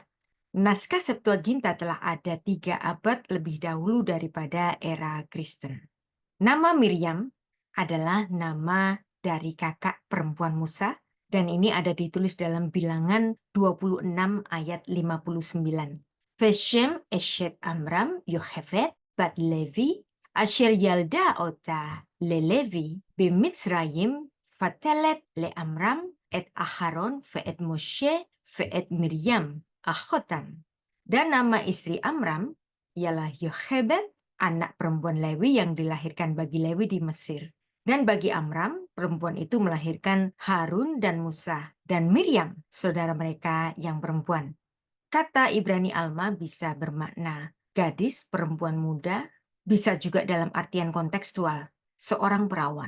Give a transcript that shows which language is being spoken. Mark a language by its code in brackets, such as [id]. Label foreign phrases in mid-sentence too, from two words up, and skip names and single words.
[id] Naskah Septuaginta telah ada 3 abad lebih dahulu daripada era Kristen. Nama Miriam adalah nama dari kakak perempuan Musa, dan ini ada ditulis dalam Bilangan 26 ayat 59. [he] ושם אשת עמרם יוכבד בת לוי אשר ילדה אתה ללוי במצרים ותלד לעמרם את אהרן ואת משה ואת מרים אחתם. [id] Dan nama istri Amram ialah Yochebed, anak perempuan Lewi yang dilahirkan bagi Lewi di Mesir. Dan bagi Amram, perempuan itu melahirkan Harun dan Musa, dan Miriam, saudara mereka yang perempuan. Kata Ibrani Alma bisa bermakna gadis, perempuan muda, bisa juga dalam artian kontekstual, seorang perawan.